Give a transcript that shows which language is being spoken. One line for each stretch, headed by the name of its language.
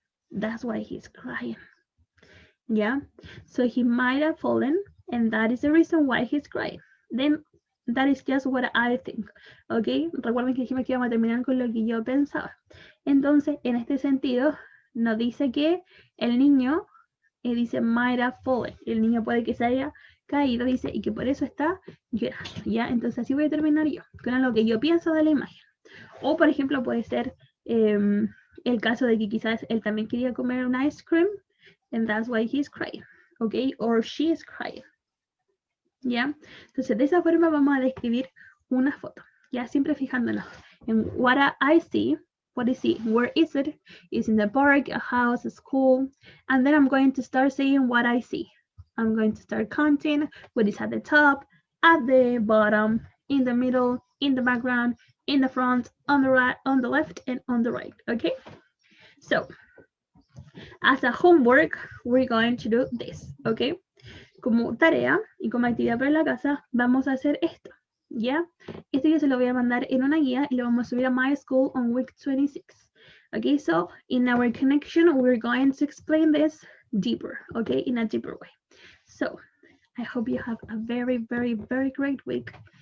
English: That's why he's crying. Yeah, so he might have fallen, and that is the reason why he's crying. Then that is just what I think.
Spanish: Okay, recuerden que dijimos que íbamos a terminar con lo que yo pensaba. Entonces, en este sentido, nos dice que el niño dice
English: might have fallen.
Spanish: El niño puede que se haya caído, dice, y que por eso está llorando. ¿Ya? Entonces así voy a terminar yo, con lo que yo pienso de la imagen. O, por ejemplo, puede ser el caso de que quizás él también quería comer un
English: ice cream, and that's why he's crying.
Spanish: okay?
English: Or she is crying.
Spanish: ¿Ya? Entonces, de esa forma vamos a describir una foto, ya siempre fijándonos en
English: what I see, what I see, where is it? Is in the park, a house, a school, and then I'm going to start saying what I see. I'm going to start counting what is at the top, at the bottom, in the middle, in the background, in the front, on the right, on the left, and on the right, okay? So, as a homework, we're going to do this, okay?
Spanish: Como tarea y como actividad para la casa, vamos a hacer esto, ¿ya? Esto yo se lo voy a mandar en una guía y lo vamos a subir a My School on week 26.
English: Okay, so in our connection, we're going to explain this deeper, okay, in a deeper way. So I hope you have a very, very, very great week.